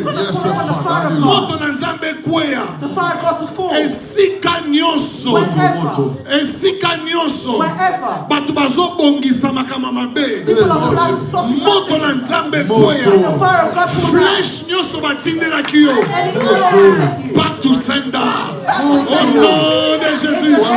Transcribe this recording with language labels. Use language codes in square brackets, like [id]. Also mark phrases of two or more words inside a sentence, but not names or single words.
[ln] Moto na nzambe kweya. Esika nyoso. Esika nyoso. Bato bazo bongisa makama mabe. Moto na nzambe kweya. Flesh nyoso batindela kiyo. [en] Back to sender. [fr] Au nom de Jésus.